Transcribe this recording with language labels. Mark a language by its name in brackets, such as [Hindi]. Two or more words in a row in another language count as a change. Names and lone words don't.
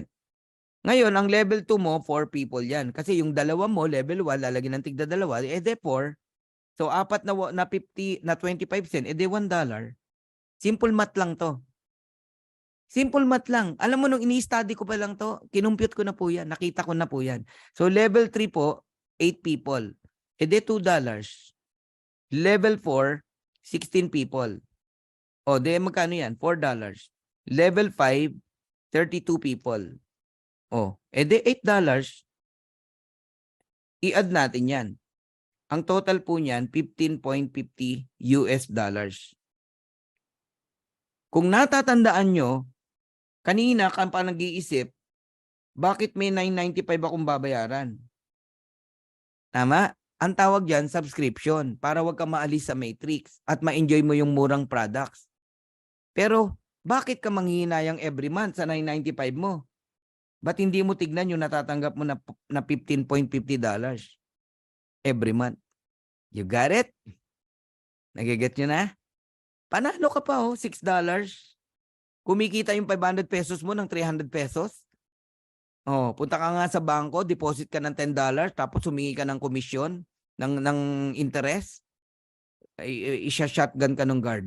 [Filipino] Ngayon, ang level 2 mo, 4 people yan. Kasi yung 2 mo, level 1, lalagyan ng tigda 2, eh, de 4. So, 4 na 50, na 25 cent, eh, de $1. [English] Simple math [Filipino] lang to. [English] Simple math [Filipino] lang. Alam mo, nung ini-study ko pa lang to, kinumpute ko na po yan. Nakita ko na po yan. So, level 3 po, 8 people. E de $2. Level 4, 16 people. O, de magkano yan? $4. Level 5, 32 people. O, e de $8. I-add natin yan. Ang total po niyan, $15.50 US. Kung natatandaan nyo, kanina ka pa nag-iisip, bakit may 995 akong babayaran? Tama? Ang tawag dyan, subscription, para wag ka maalis sa matrix at ma-enjoy mo yung murang products. Pero, bakit ka manghihinayang [English] every month [Filipino] sa 995 mo? Ba't hindi mo tignan yung natatanggap mo na $15.50 [English] every month? You got it? [Filipino] Nagiget nyo na? Panalo ka pa, $6. Kumikita yung 500 pesos mo ng 300 pesos. Oh, punta ka nga sa bangko, deposit ka ng $10, tapos humingi ka ng komisyon, ng interest. Isha-shotgun ka ng guard.